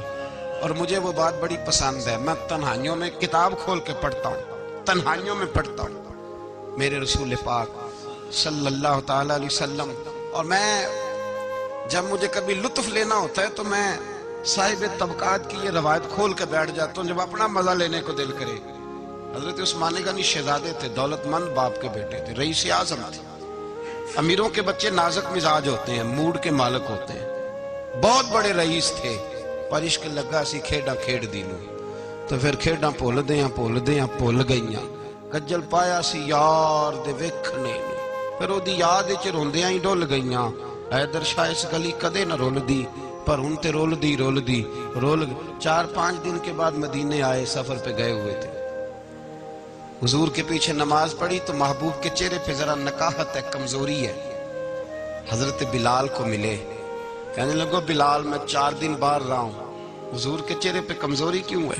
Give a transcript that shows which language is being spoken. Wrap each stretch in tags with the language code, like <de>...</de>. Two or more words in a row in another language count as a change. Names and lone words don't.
<ur>اور مجھے وہ بات بڑی پسند ہے، میں تنہائیوں میں کتاب کھول کے پڑھتا ہوں، تنہائیوں میں پڑھتا ہوں میرے رسول پاک</ur> <ar>صلی اللہ تعالیٰ علیہ وسلم،</ar> <ur>اور میں جب مجھے کبھی لطف لینا ہوتا ہے تو میں صاحب طبقات کی یہ روایت کھول کے بیٹھ جاتا ہوں جب اپنا مزہ لینے کو دل کرے۔ حضرت عثمان غنی شہزادے تھے، دولت مند باپ کے بیٹے تھے، رئیس اعظم تھے۔ امیروں کے بچے نازک مزاج ہوتے ہیں، موڈ کے مالک ہوتے ہیں، بہت بڑے رئیس تھے،</ur> <pa>پر عشق لگا سی کھیڈاں کھیڑ دینوں، تو پھر کھیڈاں بھول گئیاں، کجل پایا سی یار دے ویکھنے نوں، پھر او دی یاد وچ روندیاں ہی ڈول گئیاں، حیدر شاہ اس گلی کدے نہ رول دی،</pa> <ur>پر ہن تے رول دی 4-5 دن کے بعد مدینے آئے، سفر پہ گئے ہوئے تھے، حضور کے پیچھے نماز پڑھی تو محبوب کے چہرے پہ ذرا نکاہت ہے، کمزوری ہے، حضرت بلال کو ملے، کہنے لگو بلال میں 4 دن باہر رہا ہوں، حضور کے چہرے پہ کمزوری کیوں ہے؟</ur>